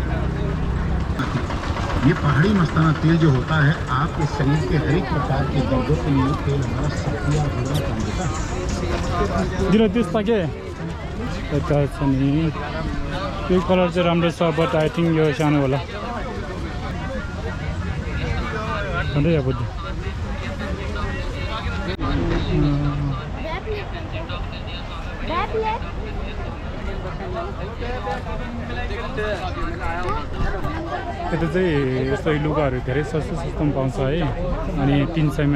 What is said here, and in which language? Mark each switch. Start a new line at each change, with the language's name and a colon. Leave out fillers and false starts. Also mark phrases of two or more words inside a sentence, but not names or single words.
Hindi: ये पहाड़ी मस्ताना तेल जो होता है आपके शरीर के हर एक प्रकार के दर्दों के लिए तेल हमारा सक्रिय होना काम देता है
Nepali: दिलो त्यस्ता के यता छ नि यो कलर चाहिँ राम्रो छ
English: but I think
Nepali: यो सानो होला अन्त अब यता चाहिँ यस्तो लुगाहरू धेरै सस्तो पाउँछ है अनि 300 मा